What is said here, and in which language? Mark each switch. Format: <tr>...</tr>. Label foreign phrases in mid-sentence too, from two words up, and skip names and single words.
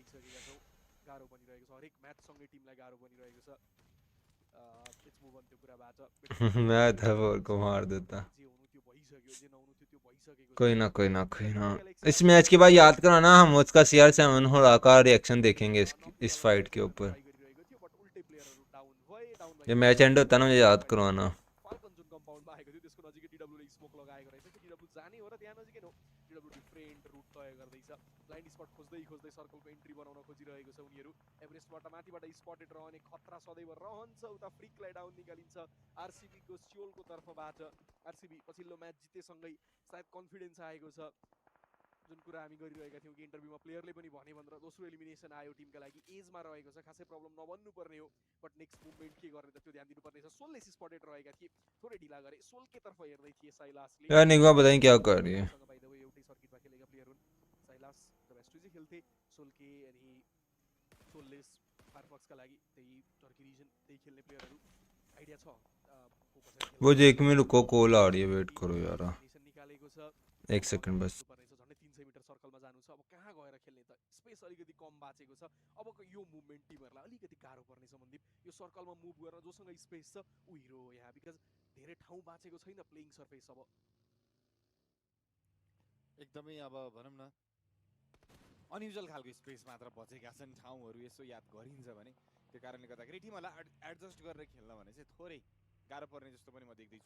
<hi>मैं था वो को मार देता। कोई ना, इस मैच के बाद याद कराना, हम उसका CR7 होड़ा का रिएक्शन देखेंगे इस फाइट के ऊपर। ये मैच एंड होता ना, मुझे याद करवाना।</hi> <en>blind spot</en> <ne>खोज्दै खोज्दै सर्कलको एन्ट्री बनाउन खोजिरहेको छ उनीहरू। एभरेस्टबाट माथिबाट स्पटेड रहने खतरा सदैव रहन्छ। उता फ्रिकलाई डाउन निकालिन्छ आरसीबीको स्योलको तर्फबाट। आरसीबी पछिल्लो म्याच जितेसँगै सायद कन्फिडेन्स आएको छ, जुन कुरा हामी गरिरहेका थियौँ कि इन्टरभ्यूमा प्लेयरले पनि भने भनेर दोस्रो एलिमिनेसन आयो टिमका लागि। एजमा रहेको छ, खासै प्रब्लम नबन्नु पर्ने हो, बट</ne> <en>next movement</en> <ne>के गर्ने त त्यो ध्यान दिनुपर्ने छ। सोलले स्पटेड रहेका थिए, थोरै ढिला गरे, सोलकै तर्फ हेर्दै थिए साइलासले।</ne> <hi>यार निगमा बताएं क्या कर रही है।</hi> <en>by the way</en> <ne>एउटै सर्किटमा खेलेका प्लेयर हुन् साइलास, द बेस्टुजी खेल्थे सोलके, अनि सोलले फायरफक्सका लागि त्यही टर्की रिजन त्यही खेल्ने प्लेयरहरू आइडिया छ</ne> <hi>वो जो 1 मिनट रुको, कॉल आ रही है, वेट करो यार,</hi> <ne>निकालेको छ।</ne> <hi>1 सेकंड बस।</hi> <ne>झन्डै 300 मिटर सर्कलमा जानु छ, अब कहाँ गएर खेल्ने त, स्पेस अलिकति कम बाँचेको छ। अबको यो मुभमेन्ट टिमहरूलाई अलिकति गाह्रो पर्नेछ मन्दिप, यो सर्कलमा मुभ गरेर जोसँग स्पेस छ ऊ हिरो हो यहाँ, बिकज धेरै ठाउँ बाँचेको छैन</ne> <en>playing surface.</en> <ne>अब एकदमै अब भनौँ न अनयुजुअल खालको स्पेस मात्र बचेका छन्, ठाउँहरू यसो याद गरिन्छ भने त्यो कारणले गर्दाखेरि टिमहरूलाई एडजस्ट गरेर खेल्न भने चाहिँ थोरै गाह्रो पर्ने जस्तो पनि म देख्दैछु।</ne>